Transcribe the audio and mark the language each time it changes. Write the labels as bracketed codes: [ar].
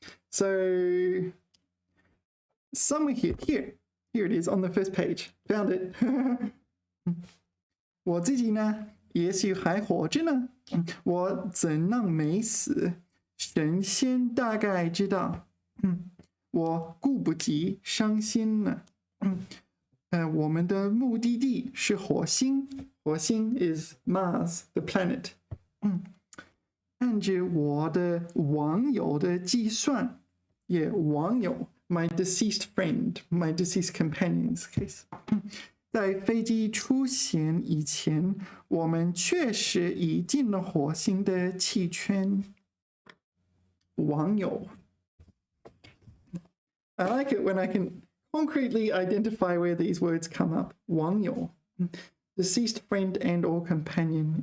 [en] So somewhere here it is on the first page. Found it. [zh] 我自己呢，也许还活着呢。我怎能没死？神仙大概知道。我顾不及伤心了。我们的目的地是火星。 [en] 火星 is Mars, the planet. [zh] 按照我的网友的计算，网友 [en] my deceased friend, my deceased companion's case. [zh] 在飞机出现以前，我们确实已进了火星的气圈。 [en] 网友 I like it when I can concretely identify where these words come up. 网友 deceased friend and or companion.